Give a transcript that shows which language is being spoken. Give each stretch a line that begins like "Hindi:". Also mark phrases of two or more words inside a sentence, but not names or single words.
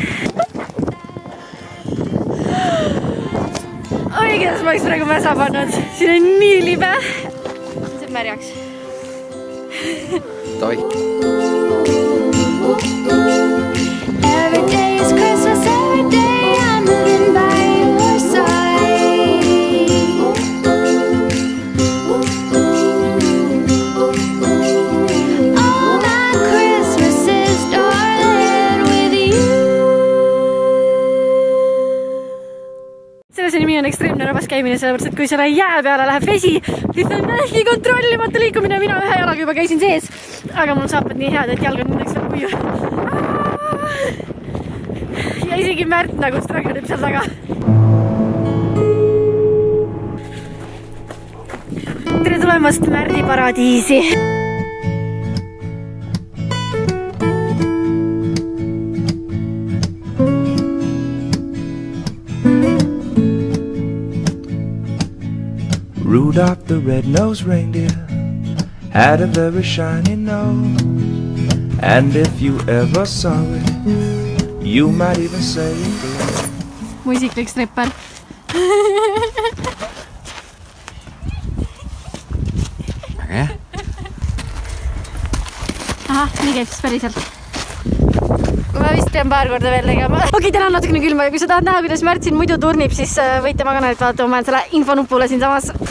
Estonian: Oi, kuidas ma oleks praegu mäsa pannud, siin on nii libe. See saab märjaks. Toi.
English: Every day is Christmas, every day I'm living by your side. All my Christmases, darling, with you.
Estonian: Selles nimi on ekstreemne rabas käimine, sellepärast, et kui selle jää peale läheb vesi, siis on täiesti kontrollimata liikumine. Mina ühe jalaga juba käisin sees, aga mul saapad nii head, et jalg on õnneks veel kuiv. Ja isegi Märt nagu stragadib seal taga. Tere tulemast Märdi paradiisi!
English: Rudolph the red-nosed reindeer had a very shiny nose, and if you ever saw it, you might even say it glows.
Estonian: Mu isiklik stripper. Väga hea. Ahah, nii käib siis päriselt. Ma vist pean paar korda veel tegema. Okei, täna on natukene külma ja kui sa tahad näha, kuidas Märt siin muidu turnib, siis võite ma kanalit vaadata, ma olen selle infonupule siin samas.